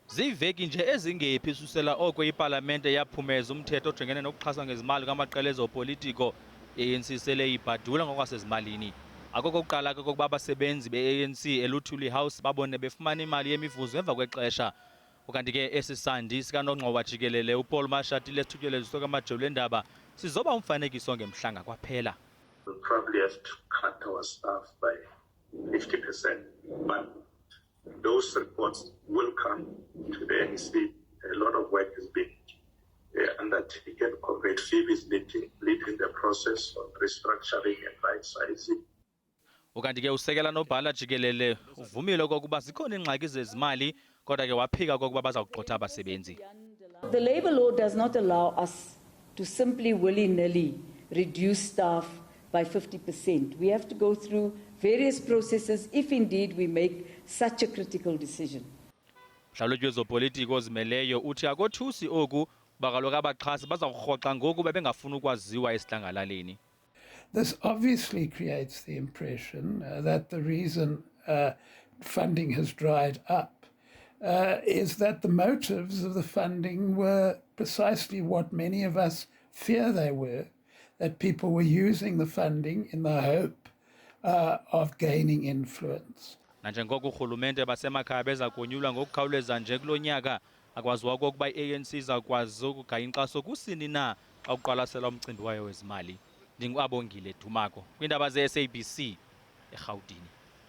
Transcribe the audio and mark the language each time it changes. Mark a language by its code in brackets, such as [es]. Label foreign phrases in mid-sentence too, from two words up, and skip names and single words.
[xh] Ziveki nje ezingephi susela oko iPalamente yaphumeza umthetho ojongene nokuxhaswa ngezimali kwamaqela ezopolitiko, ANC sele ibhadula ngokwasezimalini. Akokokuqala ke kokuba abasebenzi be-ANC eLuthuli House babone befumana imali yemivuzo emva kwexesha. Ukanti ke esi sandi sikanongxowa jikelele uPaul Mashatile esithutyeleziswe kwamajelo endaba sizoba umfanekiso ngemhlanga kwaphela. [en] We'll probably have to cut our staff by 50%, but those reports will come to the NEC. A lot of work has been undertaken. Comrade Phoebe is leading the process of restructuring and right-sizing. [xh] Ukanti ke usekela nobhala jikelele uvumile okokuba zikhona iingxaki zezimali kodwa ke waphika okokuba baza kugxotha abasebenzi. [en] The labour law does not allow us to simply willy-nilly reduce staff by 50%. We have to go through various processes if indeed we make such a critical decision. [xh] Mhlalutyi wezopolitiko ozimeleyo uthi akothusi oku kuba kaloku abaxhasi baza kurhoxa ngoku bebengafuni ukwaziwa esidlangalaleni. [en] This obviously creates the impression that the reason funding has dried up is that the motives of the funding were precisely what many of us fear they were, that people were using the funding in the hope of gaining influence. [xh] Nanjengoko urhulumente basemakhaya beza konyulwa ngokukhawuleza nje kulo nyaka, akwaziwa okokuba i-ANC izawukwazi ukugaya inkxaso kusini na xa uqwalasela umcimbi wayo wezimali. NdinguAbongile Dumako kwiindaba ze-SABC eRhawutini.